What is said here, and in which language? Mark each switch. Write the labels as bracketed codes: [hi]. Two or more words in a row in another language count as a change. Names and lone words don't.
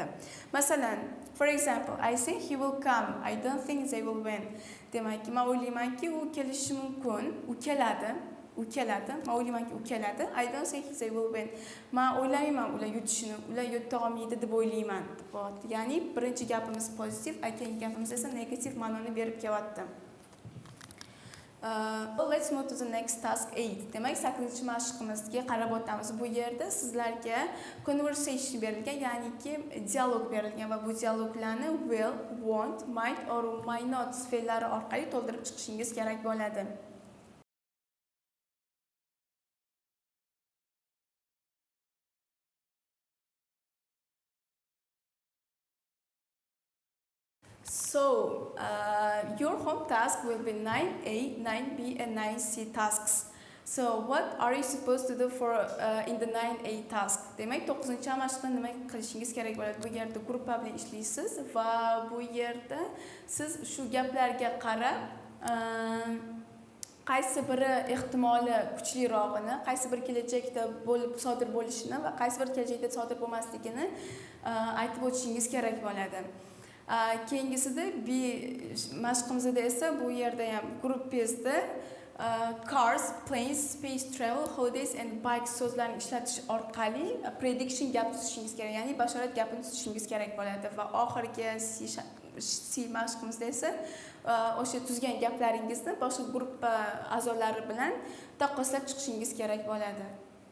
[uz] Masalan, [en] for example, I think he will come. I don't think they will win. [uz] Demak, men o'ylaymanki u kelishi mumkin, u keladi. Men o'ylaymanki u keladi. [en] I don't think they will win. [uz] Men o'ylayman ular yutishini, ular yuta olmaydi deb o'ylayman. Ya'ni birinchi gapimiz pozitiv, keyingi gapimiz esa negativ ma'noni berib kelyapti. [en] Let's move to the next task 8. [uz] Demak, 8-mashqimizga qarab o'tamiz. Bu yerda sizlarga conversation berilgan, ya'niki dialog berilgan va bu dialoglarni [en] will, want, might or might not [uz] fe'llari orqali to'ldirib chiqishingiz kerak bo'ladi. [en] So, your home task will be 9A, 9B and 9C tasks. So, what are you supposed to do for in the 9A task? [uz] Demak, 9-mashqda nima qilishingiz kerak bo'ladi? Bu yerda gruppa bilan ishlaysiz va bu yerda siz shu gaplarga qarab qaysi biri ehtimoli kuchlirog'ini, qaysi bir kelajakda sodir bo'lishini va qaysi bir kelajakda sodir bo'lmasligini aytib o'tishingiz kerak bo'ladi. Keyingisida B mashqimizda esa bu yerda ham gruppangizda [en] cars, planes, space travel, holidays and bikes [uz] so'zlarini ishlatish orqali prediction gap tuzishingiz kerak, ya'ni bashorat gapini tuzishingiz kerak bo'ladi va oxirgi C mashqimizda esa o'sha tuzgan gaplaringizni boshqa gruppa a'zolari bilan taqqoslab chiqishingiz kerak bo'ladi.